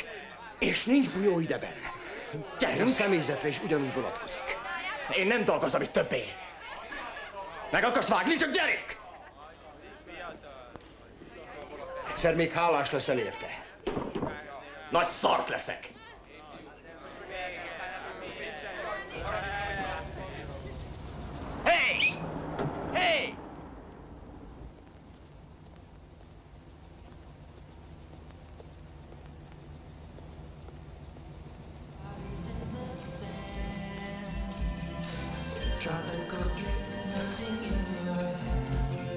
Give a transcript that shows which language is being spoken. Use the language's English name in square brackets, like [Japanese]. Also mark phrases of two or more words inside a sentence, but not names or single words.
[Hungarian] És nincs bujó ideben. Gyerünk! A személyzetre is ugyanúgy vonatkozik. Én nem dolgozom itt többé. Meg akarsz vágni, csak gyerünk! Egyszer még hálás leszel érte. Nagy szart leszek. [English] Hey! Hey! Tropical dream melting in your hand.